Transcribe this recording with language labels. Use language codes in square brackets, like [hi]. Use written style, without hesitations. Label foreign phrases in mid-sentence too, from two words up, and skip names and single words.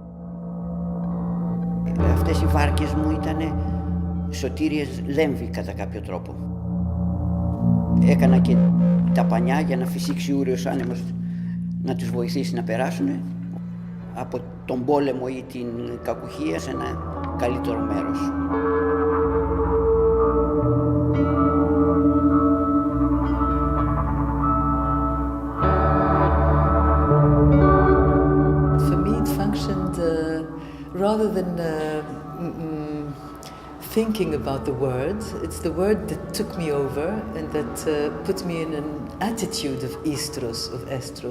[el] Αυτές οι βάρκες μου ήταν σωτήριες λέμβη κατά κάποιο τρόπο. Έκανα και τα πανιά για να φυσήξει ούριος άνεμος να τους βοηθήσει να περάσουν από τον πόλεμο ή την κακουχία σε ένα καλύτερο μέρος. [en] For me it functioned rather than thinking about the word, it's the word that took me over and that put me in an attitude of Oistros, of Estros.